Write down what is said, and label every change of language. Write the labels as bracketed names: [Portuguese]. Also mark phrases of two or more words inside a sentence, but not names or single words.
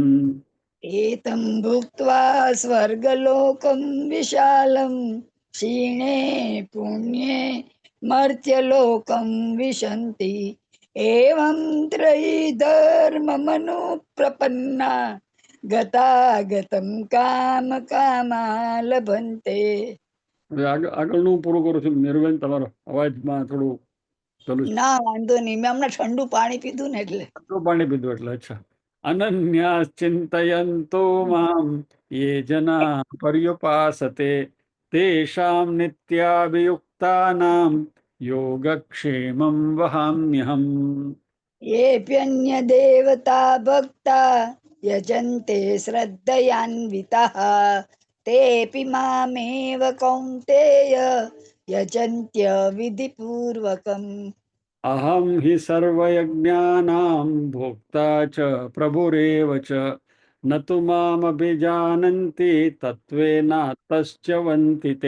[Sanskrit] एतं भुक्त्वा स्वर्गलोकं विशालं क्षीणे पुण्ये मर्त्यलोकं विशन्ति एवं त्रयी धर्ममनुप्रपन्ना गतागतं कामकामा लभन्ते। [Gujarati] હવે આગળનું પૂરું કરું છું. નિર્વેન તમારો અવાજમાં થોડું પેલું છે. ના વાંધો નહીં, મેં હમણાં ઠંડુ પાણી પીધું ને એટલે. આટલું પાણી પીધું એટલે અચ્છા. [Sanskrit] अनन्याः चिन्तयन्तो मां ये जनाः पर्युपासते तेषां नित्याभियुक्तानां योगक्षेमं वहाम्यहम्. येऽप्यन्य देवता भक्ता यजन्ते श्रद्धयान्विताः तेऽपि मामेव कौन्तेय यजन्त्य विधिपूर्वकम्। अहं हि सर्वयज्ञानां भोक्ता च प्रभुरेव च न तु मामभिजानन्ति तत्त्वेनातश्च्यवन्ति ते।